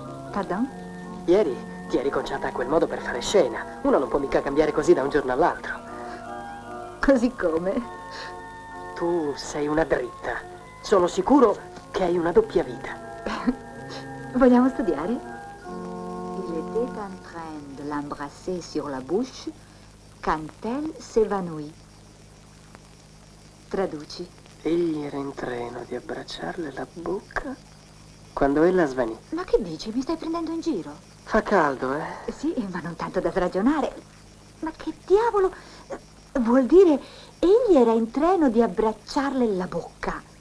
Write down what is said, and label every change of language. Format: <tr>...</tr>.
<fr>Pardon?</fr> <it>Ieri ti eri conciata a quel modo per fare scena. Uno non può mica cambiare così da un giorno all'altro. Così come? Tu sei una dritta. Sono sicuro che hai una doppia vita. Vogliamo studiare?</it> <fr>Il était en train de l'embrasser sur la bouche quand elle s'évanouit.</fr> <it>Traduci. Egli era in treno di abbracciarle la bocca quando ella svanì. Ma che dici? Mi stai prendendo in giro? Fa caldo, eh? Sì, ma non tanto da sragionare. Ma che diavolo vuol dire? Egli era in treno di abbracciarle la bocca.</it>